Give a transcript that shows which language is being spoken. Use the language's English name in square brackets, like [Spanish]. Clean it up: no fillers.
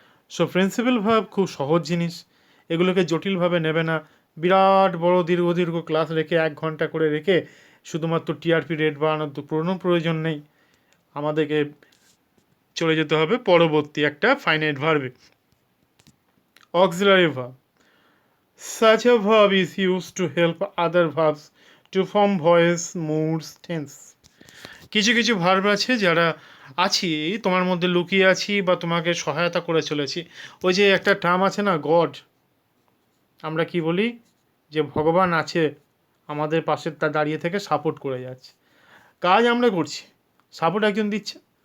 [Bangla] So principal verb খুব সহজ জিনিস, এগুলোকে জটিলভাবে নেবে না। বিরাট বড় দীর্ঘ ক্লাস রেখে 1 ঘন্টা করে রেখে শুধুমাত্র টিআরপি রেট বাড়ানোর তো কোনো প্রয়োজন নেই। আমাদেরকে চলে যেতে হবে পরবর্তী একটা finite ভার্বে, auxiliary verb. [English] Such a verb is used to help other verbs to form voice, moods, tense. [Bangla] কিছু কিছু ভার্ব আছে যারা আছি তোমার মধ্যে লুকিয়ে আছি বা তোমাকে সহায়তা করে চলেছি। ওই যে একটা টার্ম আছে না, গড, আমরা কি বলি যে ভগবান আছে আমাদের পাশে, তা দাঁড়িয়ে থেকে সাপোর্ট করে যাচ্ছে, কাজ আমরা করছি, সাপোর্ট একজন দিচ্ছে।